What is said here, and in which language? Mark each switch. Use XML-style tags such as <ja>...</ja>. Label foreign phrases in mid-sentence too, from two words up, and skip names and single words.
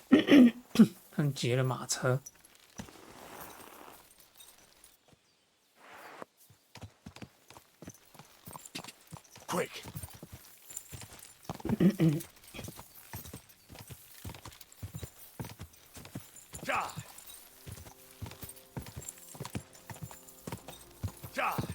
<zh>他们劫了马车。</zh> <en>Quick. Die. Die.</en>